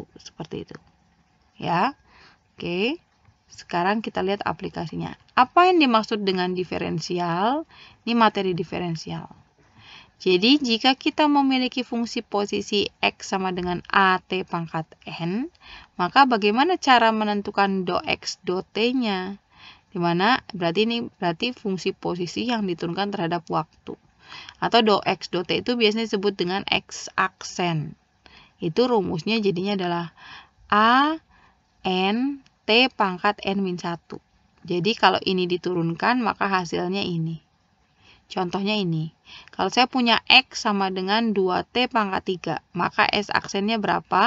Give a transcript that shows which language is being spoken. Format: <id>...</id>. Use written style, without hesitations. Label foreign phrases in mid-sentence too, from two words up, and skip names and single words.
<id>Seperti itu. Ya. Oke. Sekarang kita lihat aplikasinya. Apa yang dimaksud dengan diferensial? Ini materi diferensial. Jadi, jika kita memiliki fungsi posisi X sama dengan AT pangkat N, maka bagaimana cara menentukan do X do T-nya? Dimana berarti fungsi posisi yang diturunkan terhadap waktu. Atau do X do T itu biasanya disebut dengan X aksen. Itu rumusnya jadinya adalah A N T pangkat N-1. Jadi kalau ini diturunkan maka hasilnya ini. Contohnya ini. Kalau saya punya X sama dengan 2T pangkat 3, maka S aksennya berapa?</id>